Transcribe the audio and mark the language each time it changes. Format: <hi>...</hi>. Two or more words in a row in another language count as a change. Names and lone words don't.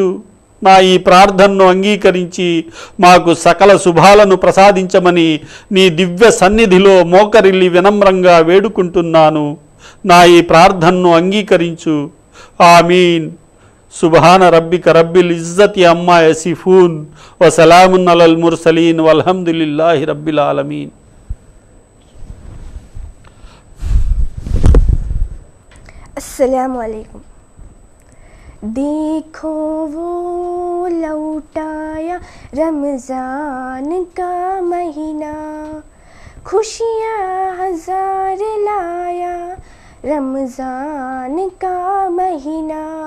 <te>నా ఈ ప్రార్థనను అంగీకరించి మాకు సకల శుభాలను ప్రసాదించమని నీ దివ్య సన్నిధిలో మోకరిల్లి వినమ్రంగా వేడుకుంటున్నాను. నా ఈ ప్రార్థనను అంగీకరించు. ఆమీన్.</te> <ar>سبحان ربك رب العزة عما يصفون وسلام على المرسلين والحمد لله رب العالمين. السلام عليكم.</ar> <hi>देखो वो लौटाया रमज़ान का महीना, खुशियाँ हजार लाया रमज़ान का महीना।</hi>